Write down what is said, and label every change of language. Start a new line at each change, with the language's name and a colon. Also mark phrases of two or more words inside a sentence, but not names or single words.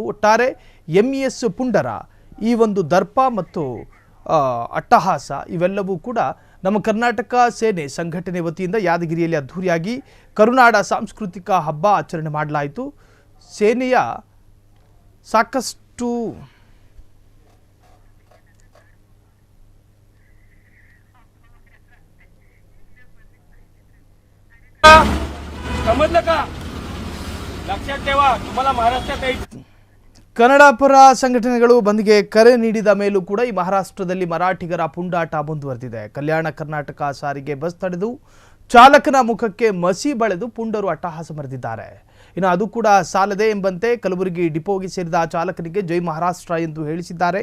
Kannada: ಒಟ್ಟಾರೆ ಎಂಇಎಸ್ ಪುಂಡರ ಈ ಒಂದು ದರ್ಪ ಮತ್ತು ಅಟ್ಟಹಾಸ ಇವೆಲ್ಲವೂ ಕೂಡ ನಮ್ಮ ಕರ್ನಾಟಕ ಸೇನೆ ಸಂಘಟನೆ ವತಿಯಿಂದ ಯಾದಗಿರಿಯಲ್ಲಿ ಅದ್ಧೂರಿಯಾಗಿ ಕರುನಾಡ ಸಾಂಸ್ಕೃತಿಕ ಹಬ್ಬ ಆಚರಣೆ ಮಾಡಲಾಯಿತು. ಸೇನೆಯ ಸಾಕಷ್ಟು
Marathi: समजलं का? लक्षात ठेवा, तुम्हाला महाराष्ट्रात यायचे.
Kannada: ಕನ್ನಡ ಪರ ಸಂಘಟನೆಗಳು ಬಂದ್ಗೆ ಕರೆ ನೀಡಿದ ಮೇಲೂ ಕೂಡ ಈ ಮಹಾರಾಷ್ಟ್ರದಲ್ಲಿ ಮರಾಠಿಗರ ಪುಂಡಾಟ ಮುಂದುವರೆದಿದೆ. ಕಲ್ಯಾಣ ಕರ್ನಾಟಕ ಸಾರಿಗೆ ಬಸ್ ತಡೆದು ಚಾಲಕನ ಮುಖಕ್ಕೆ ಮಸಿ ಬಳೆದು ಪುಂಡರು ಅಟ್ಟಹಾಸ ಮೆರೆದಿದ್ದಾರೆ. ಇನ್ನು ಅದು ಕೂಡ ಸಾಲದೆ ಎಂಬಂತೆ ಕಲಬುರಗಿ ಡಿಪೋಗೆ ಸೇರಿದ ಚಾಲಕನಿಗೆ ಜೈ ಮಹಾರಾಷ್ಟ್ರ ಎಂದು ಹೇಳಿಸಿದ್ದಾರೆ.